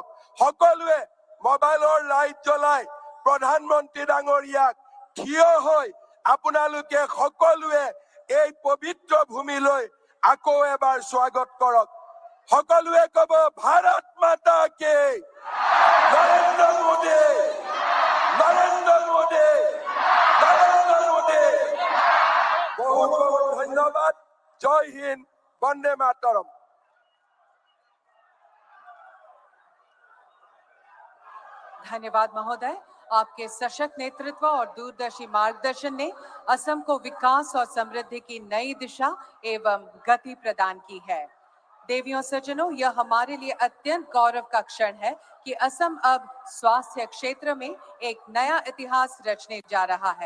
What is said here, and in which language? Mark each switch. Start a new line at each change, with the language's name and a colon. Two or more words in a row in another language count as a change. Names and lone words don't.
Assamese: সকলোৱে মোবাইলৰ লাইট জ্বলাই প্ৰধানমন্ত্ৰী ডাঙৰীয়াক থিয় হৈ আপোনালোকে সকলোৱে এই পবিত্ৰ ভূমিলৈ আকৌ এবাৰ স্বাগত কৰক। সকলোৱে কব,
Hindi: भारत माता के,
Assamese: নৰেন্দ্ৰ মোদী, নৰেন্দ্ৰ মোদী, নৰেন্দ্ৰ মোদী। বহুত বহুত ধন্যবাদ।
Hindi: जय हिन्द,
Assamese: বন্দে মাতৰম।
Hindi: धन्यवाद महोदय। आपके सशक्त नेतृत्व और दूरदर्शी मार्गदर्शन ने असम को विकास और समृद्धि की नई दिशा एवं गति प्रदान की है। देवियों सज्जनों, यह हमारे लिए अत्यंत गौरव का क्षण है कि असम अब स्वास्थ्य क्षेत्र में एक नया इतिहास रचने जा रहा है।